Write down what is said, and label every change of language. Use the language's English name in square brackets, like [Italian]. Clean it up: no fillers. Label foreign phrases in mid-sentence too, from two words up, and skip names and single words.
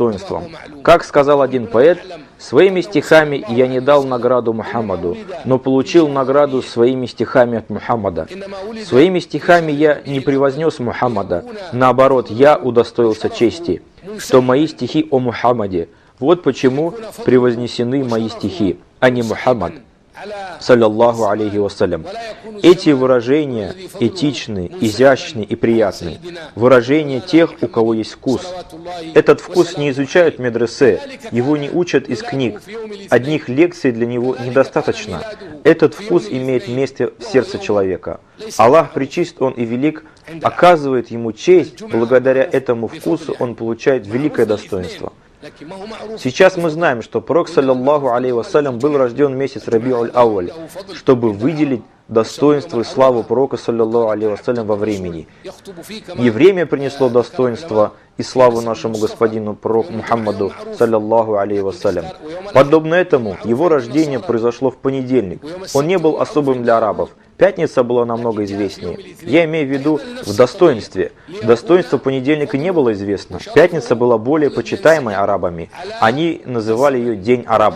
[Russian] Как сказал один поэт: Своими стихами я не дал награду Мухаммаду, но получил награду своими стихами от Мухаммада. Своими стихами я не превознес Мухаммада, наоборот, я удостоился чести, что мои стихи о Мухаммаде. Вот почему превознесены мои стихи, а не Мухаммад, [Arabic] صلى الله عليه وسلم. [Russian] Эти выражения этичны, изящны и приятны. Выражения тех, у кого есть вкус. Этот вкус не изучают в медресе, его не учат из книг. Одних лекций для него недостаточно. Этот вкус имеет место в сердце человека. Аллах пречист, Он и велик, оказывает ему честь. Благодаря этому вкусу он получает великое достоинство. Сейчас мы знаем, что пророк, [Arabic] صلى الله عليه وسلم, [Russian] был рожден в месяц Рабиуль-Ауаль, чтобы выделить достоинство и славу пророка, [Arabic] صلى الله عليه وسلم, [Russian] во времени. И время принесло достоинство и славу нашему господину пророку Мухаммаду, [Arabic] صلى الله عليه وسلم. [Russian] Подобно этому, его рождение произошло в понедельник. Он не был особым для арабов. Пятница была намного известнее. Я имею в виду в достоинстве. Достоинство понедельника не было известно. Пятница была более почитаемой арабами. Они называли ее День арабов.